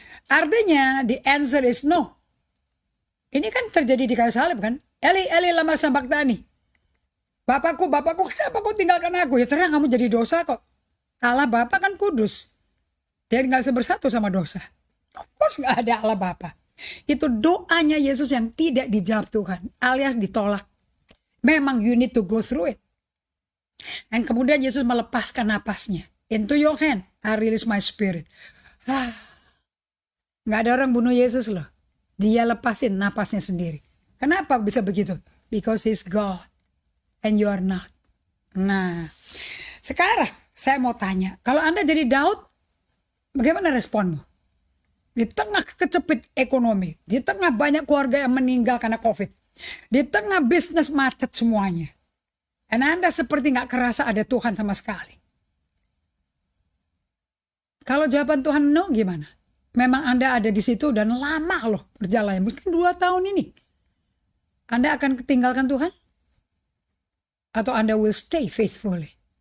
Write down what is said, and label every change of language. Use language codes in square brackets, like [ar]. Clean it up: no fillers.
[en] Artinya the answer is no. [id] Ini kan terjadi di kayu salib kan? [arc] Eli lama sabachthani. [id] Bapakku, kenapa kau tinggalkan aku? Ya terang kamu jadi dosa kok. Allah Bapa kan kudus. Dia nggak bisa bersatu sama dosa. Of course nggak ada Allah Bapa. Itu doanya Yesus yang tidak dijawab Tuhan, alias ditolak. Memang [en] you need to go through it. [id] Dan kemudian Yesus melepaskan napasnya. [en] Into your hand, I release my spirit. [id] Nggak ada orang bunuh Yesus loh. Dia lepasin napasnya sendiri. Kenapa bisa begitu? [en] Because he's God and you are not. [id] Nah, sekarang saya mau tanya, kalau Anda jadi Daud, bagaimana responmu? Di tengah kecepit ekonomi, di tengah banyak keluarga yang meninggal karena COVID, di tengah bisnis macet semuanya, dan Anda seperti nggak kerasa ada Tuhan sama sekali. Kalau jawaban Tuhan no, gimana? Memang Anda ada di situ dan lama loh berjalan, mungkin 2 tahun ini. Anda akan ketinggalkan Tuhan? Atau Anda [en] will stay faithfully?